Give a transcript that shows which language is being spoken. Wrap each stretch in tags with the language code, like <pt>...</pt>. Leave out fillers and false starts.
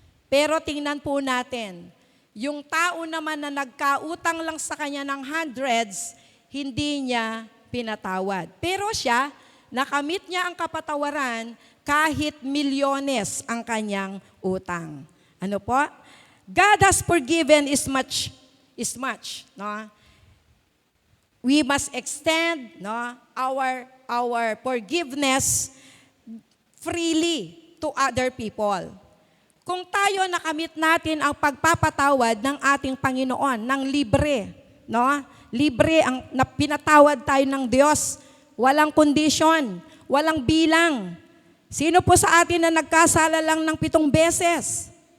<tl>Pero tingnan po natin, yung tao naman na nagkautang lang sa kanya ng hundreds, hindi niya pinatawad. Pero siya, nakamit niya ang kapatawaran kahit milyones ang kanyang utang. Ano po?</tl> <en>God has forgiven is much, no? We must extend, no, our forgiveness freely to other people.</en> <tl>Kung tayo nakamit natin ang pagpapatawad ng ating Panginoon ng libre, no? Libre ang pinatawad tayo ng Diyos, walang condition, walang bilang. Sino po sa atin na nagkasala lang ng 7 beses?</tl>